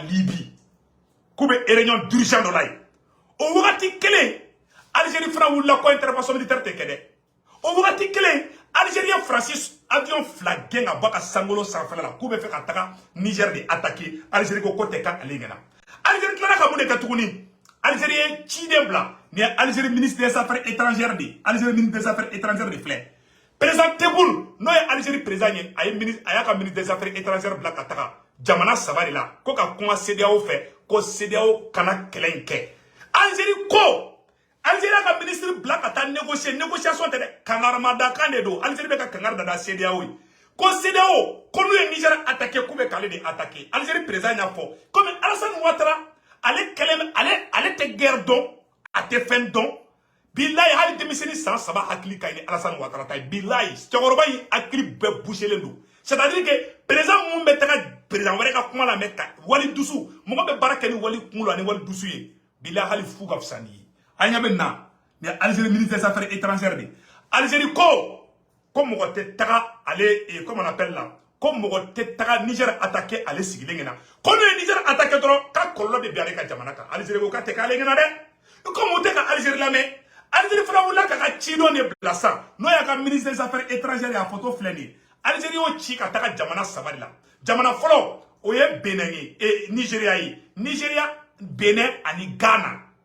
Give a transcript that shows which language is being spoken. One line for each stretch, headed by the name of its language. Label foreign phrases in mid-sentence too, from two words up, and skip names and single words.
Bambara: Libye k'u bɛ
French: réunion d'urgence
Bambara: dɔ la ye o wagati kelen Algérie fana wulila ko
French: intervention militaire
Bambara: tɛ kɛ dɛ o wagati kelen Algérie ye Francis avion fila gɛn ka bɔ ka Sangolo sanfɛla la k'u bɛ fɛ ka taga Niger de attaquer Algérie ko tɛ ka ale ɲɛna Algérie tilala ka mun de kɛ tuguni Algérie ye ciden bila ni Algérie
French: ministre des affaires étrangères
Bambara: de Algérie
French: ministre des affaires étrangères
Bambara: de filɛ président Tebboune n'o ye Algérie président ye a y'a ka
French: ministre des affaires étrangères
Bambara: bila ka taga jamana saba de la ko ka kuma CEDEAO fɛ ko CEDEAO kana kɛlɛ in kɛ Algérie ko Algérie ka ministre bila ka taa négociation tɛ dɛ kangaramadakan de don Algérie bɛ ka kangari da CEDEAO ye ko CEDEAO ko n'u ye Niger attaquer k'u bɛ k'ale de attaquer Algérie président y'a fɔ comme Alassane Ouattara ale kɛlɛ ale tɛ guerre dɔn a tɛ fɛn dɔn bilayi hali denmisɛnnin san saba hakili ka ɲi ni Alassane Ouattara ta ye bilayi cɛkɔrɔba in hakili bɛɛ bougelen don
French: c'est-à-dire
Bambara: que président mun bɛ taga président wɛrɛ ka kuma la mɛ ka wali dusu mɔgɔ bɛ baara kɛ ni wali kunkolo ani wali dusu ye bilayi hali fu ka fisa ni ye an ɲɛ bɛ na ni Algérie
French: ministre des affaires étrangères
Bambara: de Algérie ko mɔgɔ tɛ taga ale
French: comment on appelle là
Bambara: ko mɔgɔ tɛ taga Niger attaquer ale sigilen ɲɛna ko n'u ye Niger attaquer dɔrɔn k'a kɔlɔlɔ de bi ale ka jamana kan Algérie ko k'a tɛ k'ale ɲɛna dɛ comme u tɛ ka Algérie lamɛn Algérie fana wulila k'a ka cidɔn de bila san n'o y'a ka
French: ministre des affaires étrangères
Bambara: a photo filɛ nin ye Algérie y'o ci ka taga jamana saba de la jamana fɔlɔ o ye Benin ye Nigeria ye Nigeria Benin ani Ghana